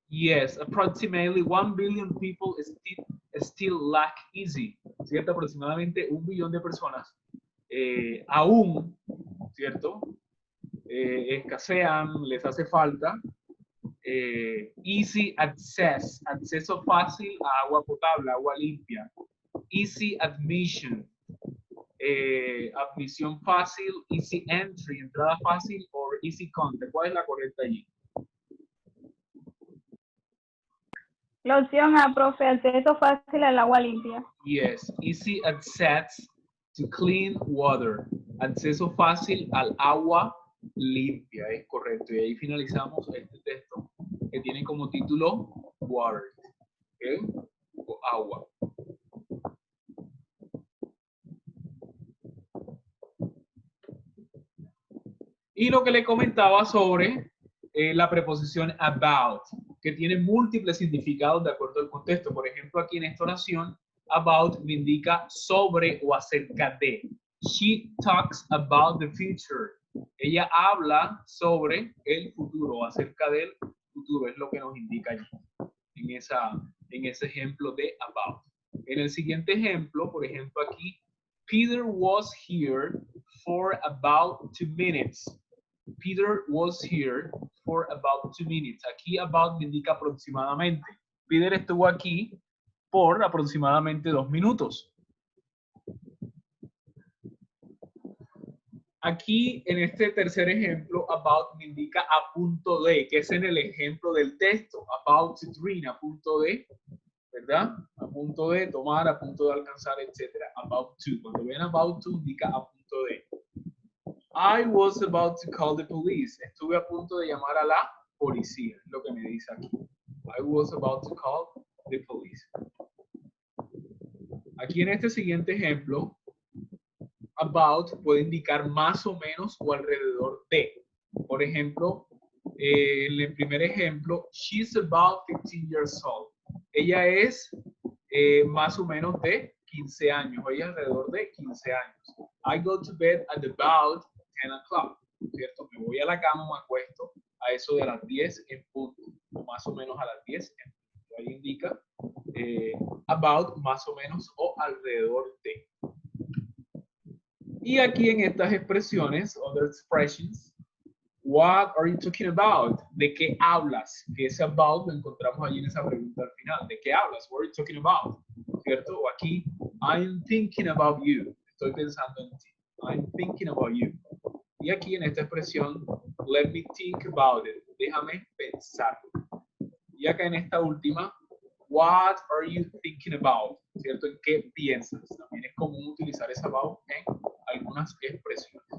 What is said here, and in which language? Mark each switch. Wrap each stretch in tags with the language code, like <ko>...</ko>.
<en>Yes, approximately 1 billion people still lack easy.</en> <es>¿Cierto? Aproximadamente 1 billón de personas aún, ¿cierto? Escasean, les hace falta easy access, acceso fácil a agua potable, agua limpia. Easy admission, admisión fácil, easy entry, entrada fácil, o easy contact. ¿Cuál es la correcta allí? La opción A, profe, acceso fácil al agua limpia.</es> <en>Yes, easy access to clean water.</en> <es>Acceso fácil al agua limpia, es correcto. Y ahí finalizamos este texto que tiene como título Water, ¿okay? O agua. Y lo que le comentaba sobre la preposición about, que tiene múltiples significados de acuerdo al contexto. Por ejemplo, aquí en esta oración, about me indica sobre o acerca de.</es> <en>She talks about the future.</en> <es>Ella habla sobre el futuro, acerca del futuro, es lo que nos indica allí, en ese ejemplo de about. En el siguiente ejemplo, por ejemplo aquí, Peter was here for about 2 minutes.</es> <en>Peter was here for about 2 minutes.</en> <es>Aquí about me indica aproximadamente. Peter estuvo aquí por aproximadamente 2 minutos. Aquí en este tercer ejemplo, about me indica a punto de, que es en el ejemplo del texto. About to drink, a punto de, ¿verdad? A punto de tomar, a punto de alcanzar, etc. About to. Cuando ven about to, indica a punto de.</es> <en>I was about to call the police.</en> <es>Estuve a punto de llamar a la policía, es lo que me dice aquí.</es> <en>I was about to call the police. Aquí en este siguiente ejemplo,</en> <es>about puede indicar más o menos o alrededor de. Por ejemplo, en el primer ejemplo, she's about 15 years old. Ella es más o menos de 15 años. Ella es alrededor de 15 años.</es> <en>I go to bed at about 10 o'clock.</en> <es>¿Cierto? Me voy a la cama, me acuesto a eso de las 10 en punto. O más o menos a las 10 en punto. Ahí indica about, más o menos o alrededor de.</es> <en>Y aquí en estas expresiones, other expressions, what are you talking about?</en> <es>¿De qué hablas? Que ese about lo encontramos allí en esa pregunta al final. ¿De qué hablas?</es> <en>What are you talking about? ¿Cierto? O aquí, I'm thinking about you.</en> <es>Estoy pensando en ti. I'm thinking about you. Y aquí en esta expresión, let me think about it. Déjame pensar. Y acá en esta última, what are you thinking about? ¿Cierto? ¿En qué piensas? También es común utilizar ese about en algunas expresiones.</es>